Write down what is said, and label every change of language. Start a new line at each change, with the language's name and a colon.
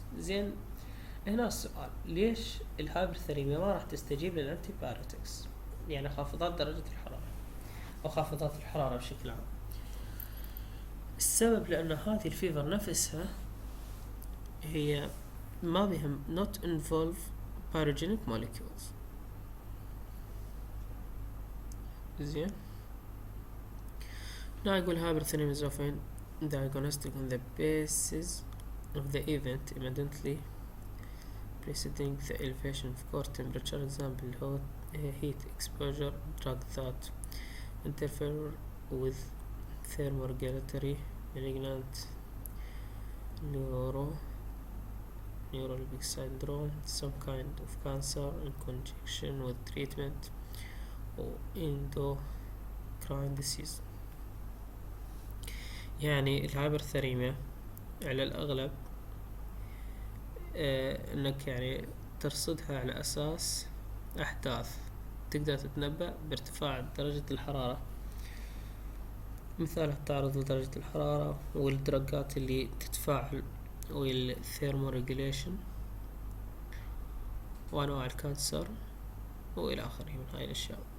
Arabic: زين، هنا السؤال، ليش الهايبرثريميا ما راح تستجيب للانتيبيوتكس؟ يعني خافضات درجة الحرارة او خافضات الحرارة بشكل عام. السبب لأن هذه الفيفر نفسها هي ما بهم not involve pyrogenic molecules.
English: زين، now يقول hyperthermia is often diagnostic on the basis of the event immediately preceding the elevation of core temperature. Example, heat exposure, drug that interfere with thermoregulatory malignant neurologic syndrome, some kind of cancer in conjunction with treatment or endocrine disease.
Arabic: يعني الهايبرثريميا على الأغلب انك يعني ترصدها على اساس احداث تقدر تتنبأ بارتفاع درجة الحرارة، مثال التعرض لدرجة الحرارة والدرجات اللي تتفاعل والثيرموريجوليشن وانواع الكانسر والى اخره من هاي الاشياء.